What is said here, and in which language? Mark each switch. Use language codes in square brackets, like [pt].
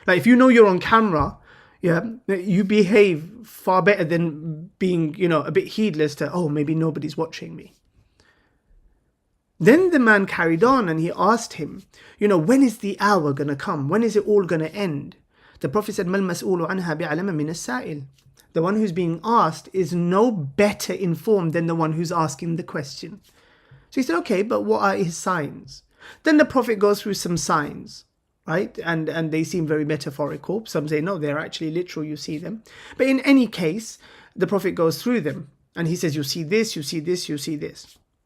[en] Like if you know you're on camera, you behave far better than being, a bit heedless to, oh, maybe nobody's watching me. Then the man carried on and he asked him, when is the hour going to come? When is it all going to end? The Prophet said, [ar] مَا الْمَسْئُولُ عَنْهَا بِعَلَمَ مِنَ السَّائِلِ. [en] The one who's being asked is no better informed than the one who's asking the question. So he said, okay, but what are his signs? Then the Prophet goes through some signs, right? And they seem very metaphorical. Some say, no, they're actually literal, you see them. But in any case, the Prophet goes through them. And he says, you see this, you see this, you see this.